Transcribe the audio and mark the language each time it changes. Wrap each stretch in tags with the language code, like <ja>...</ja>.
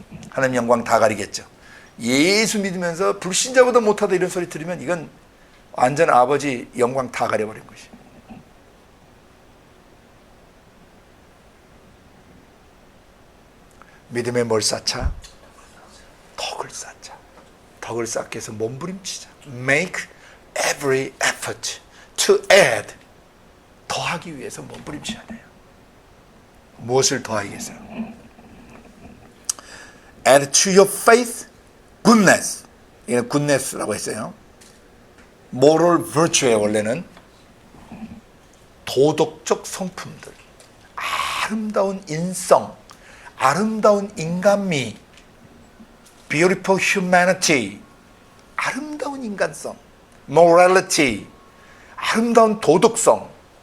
<ko>하나님 영광 다 가리겠죠. 예수 믿으면서 불신자보다 못하다 이런 소리 들으면 이건 완전 아버지 영광 다 가려버린 것이에요. 믿음에 뭘 쌓자? 덕을 쌓자. 덕을 쌓기 위해서 몸부림치자.</ko> <en>Make every effort to add.</en> <ko>더하기 위해서 몸부림쳐야 돼요. 무엇을 더하겠어요?</ko> <en>Add to your faith goodness.</en> <ko>이건 goodness라고 했어요.</ko> <en>moral virtue</en> <ko>의 원래는 도덕적 성품들, 아름다운 인성, 아름다운 인간미,</ko> <en>beautiful humanity,</en> <ko>아름다운 인간성, morality, 아름다운 도덕성.</ko>